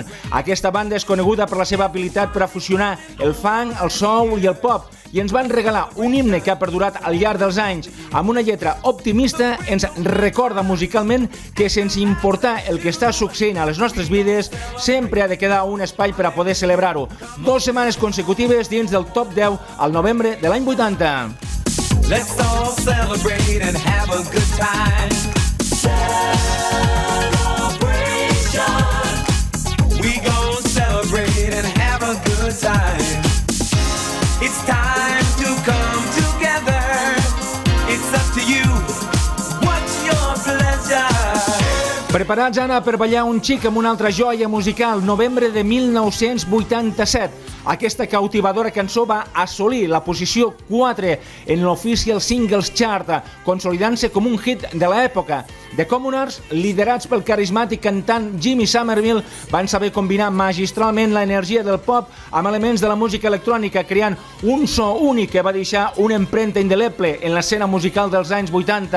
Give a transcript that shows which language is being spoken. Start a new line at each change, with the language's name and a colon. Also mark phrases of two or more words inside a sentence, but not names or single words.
Catalan: Aquesta banda és coneguda per la seva habilitat per a fusionar el funk, el soul i el pop, i ens van regalar un himne que ha perdurat al llarg dels anys. Amb una lletra optimista ens recorda musicalment que sense importar el que està succeint a les nostres vides, sempre ha de quedar un espai per a poder celebrar-ho. 2 setmanes consecutives dins del top 10 al novembre de l'any 80.
English: Let's all celebrate and have a good time. Celebration. We gon' celebrate and have a good time. It's time to come together. It's up to you. What's your pleasure?
Catalan: Preparats, Anna, per ballar un xic amb una altra joia musical, novembre de 1987. Aquesta cautivadora cançó va assolir la posició 4 en l'Official Singles Chart, consolidant-se com un hit de l'època. The Commoners, liderats pel carismàtic cantant Jimmy Somerville, van saber combinar magistralment l'energia del pop amb elements de la música electrònica, creant un so únic que va deixar una empremta indeleble en l'escena musical dels anys 80.